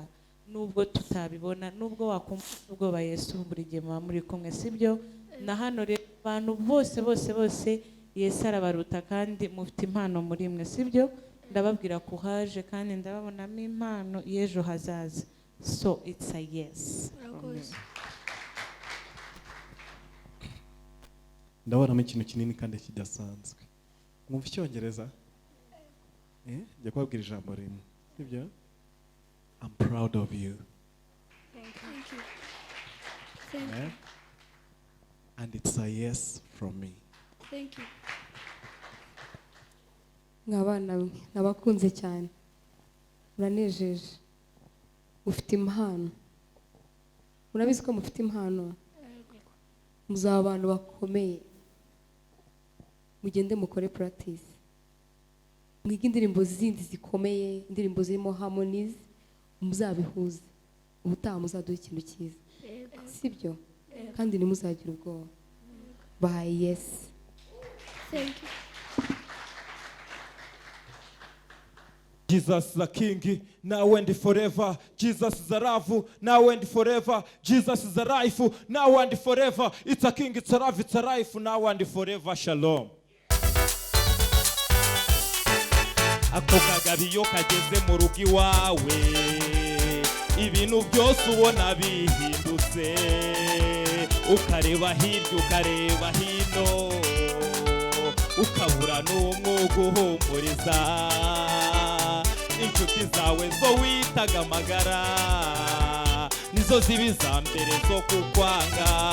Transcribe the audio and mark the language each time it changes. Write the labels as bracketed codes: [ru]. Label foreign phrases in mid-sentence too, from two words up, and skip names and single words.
[rw] Nubwo tutabibona, nubwo wakumva ubwoba Yesu buri gihe muri kumwe, sibyo? Na hano rero abantu bose Yesu arabaruta kandi mufite impano muri mwe, sibyo? Ndababwira ko haje kandi ndababonamo impano y'ejo hazaza. [en] So it's a yes. [rw] Ndabonamo ikintu kinini kandi kidasanzwe. Mwumva icyongereza? Njya kubabwira ijambo rimwe. Sibyo? [en] I'm proud of you. Thank you. And it's a yes from me. Thank you. [rw] Nk'abana mwe nabakunze cyane, muranejeje, mufite impano. Murabizi ko mufite impano, muzaba abantu bakomeye. Mugende mukore practice, mwige indirimbo zindi zikomeye, indirimbo zirimo harmonies, muzabihuze. Ubutaha muzaduha ikintu cyiza, sibyo? Kandi ntimuzagira ubwoba. Bahaye yes. [en] Thank you. Jesus is a king, now and forever. Jesus is a love, now and forever. Jesus is a life, now and forever. It's a king, it's a love, it's a life, now and forever. Shalom. [rw] Ako kagabi iyo kageze mu rugo iwawe, ibintu byose ubona bihindutse, ukareba hirya ukareba hino, ukabura n'umwe uguhumuriza, inshuti zawe zo witaga amagara nizo ziba iza mbere zo kukwanga,